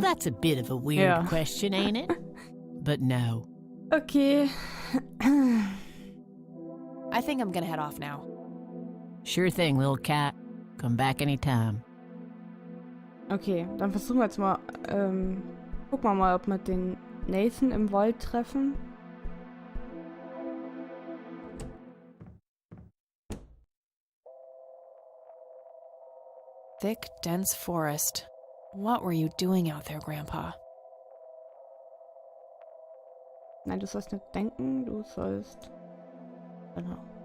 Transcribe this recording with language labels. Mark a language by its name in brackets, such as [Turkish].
[English] Well, that's a bit of a weird question, ain't it? But no. Okay. I think I'm gonna head off now. Sure thing, little cat. Come back anytime. [German] Okay, dann versuchen wir jetzt mal, gucken wir mal, ob wir den Nathan im Wald treffen. [English] Thick, dense forest. What were you doing out there, Grandpa? [German] Nein, du sollst nicht denken, du sollst... Genau.